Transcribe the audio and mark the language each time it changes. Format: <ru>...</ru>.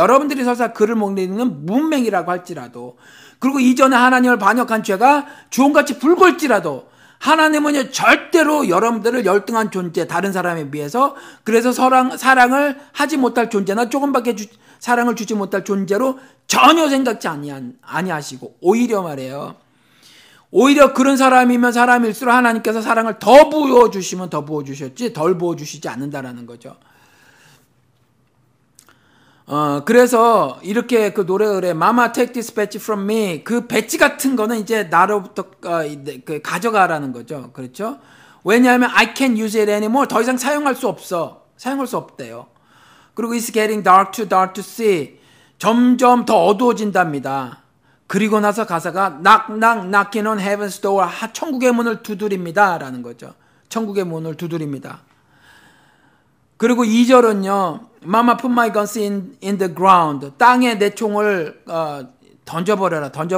<ko>여러분들이 설사 그를 먹는 문맹이라고 할지라도, 그리고 이전에 하나님을 반역한 죄가 주홍같이 붉을지라도 하나님은 절대로 여러분들을 열등한 존재, 다른 사람에 비해서, 그래서 사랑을 하지 못할 존재나 조금밖에 사랑을 주지 못할 존재로 전혀 생각지 아니하시고, 오히려 말이에요. 오히려 그런 사람이면 사람일수록 하나님께서 사랑을 더 부어주시면 더 부어주셨지 덜 부어주시지 않는다라는 거죠. 그래서 이렇게 그 노래를</ko> <en>Mama take this badge from me.</en> <ko>그 배지 같은 거는 이제 나로부터 가져가라는 거죠. 그렇죠? 왜냐하면</ko> <en>I can't use it anymore.</en> <ko>더 이상 사용할 수 없대요. 그리고</ko> <en>it's getting dark to see.</en> <ko>점점 더 어두워진답니다. 그리고 나서 가사가</ko> <en>knocking on heaven's door.</en> <ko>천국의 문을 두드립니다. 라는 거죠. 천국의 문을 두드립니다. 그리고 2절은요.</ko> <en>Mama put my guns in the ground.</en> <ko>땅에 내 총을 던져버려라.</ko>